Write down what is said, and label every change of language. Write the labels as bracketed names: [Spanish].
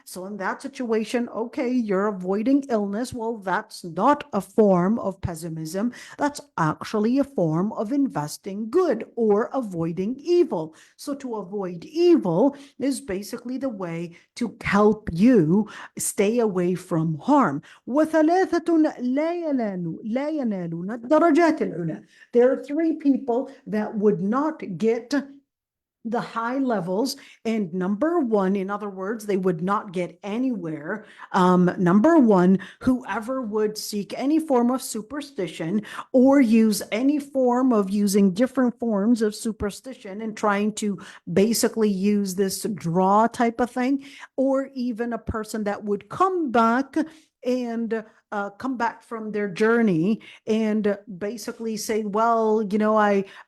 [English] So in that situation, okay, you're avoiding illness. Well, that's not a form of pessimism. That's actually a form of investing good or avoiding evil. So to avoid evil is basically the way to help you stay away from harm. [Arabic] وثلاثة لا ينالون الدرجات العلى. [English] There are three people that would not get the high levels, and number one, in other words, they would not get anywhere. Number one, whoever would seek any form of superstition or use any form of using different forms of superstition and trying to basically use this draw type of thing, or even a person that would come back and come back from their journey and basically say, well, I